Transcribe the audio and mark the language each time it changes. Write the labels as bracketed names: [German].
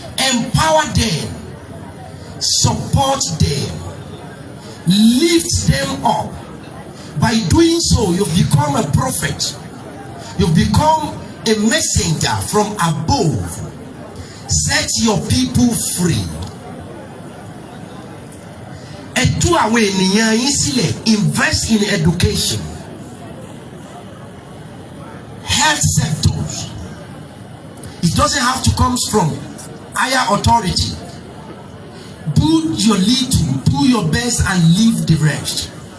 [English] Empower them, support them, lift them up. By doing so, you've become a prophet. You've become a messenger from above. Set your people free. [Yoruba] Ẹ̀tú àwọn ènìyàn yín sílẹ̀. [English] Invest in education, health sectors. It doesn't have to come from higher authority. Do your little, do your best, and leave the rest.